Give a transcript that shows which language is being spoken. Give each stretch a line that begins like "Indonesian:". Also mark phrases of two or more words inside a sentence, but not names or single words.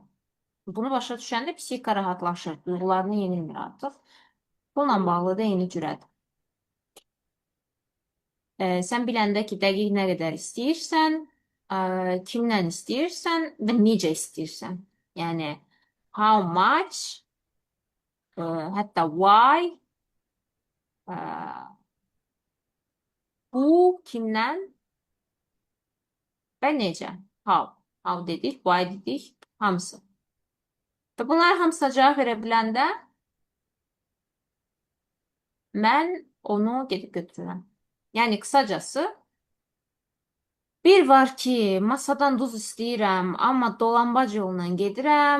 Azerbaijani: Bunu başa düşəndə psixika rahatlaşır, duyğularını yenilmir artıq. Bununla bağlı da eyni cürədir. Sən biləndə ki, dəqiq nə qədər istəyirsən, kimlə istəyirsən və necə istəyirsən. Yəni,
English: how much,
Azerbaijani: hətta why, bu, kimdən və necə.
English: How.
Azerbaijani: How dedik, why dedik, hamısı. Və bunlar hamısına cavab verə biləndə mən onu gedib götürürəm. Yəni, qısacası Bir var ki, masadan duz istəyirəm, amma dolambac yolla gedirəm.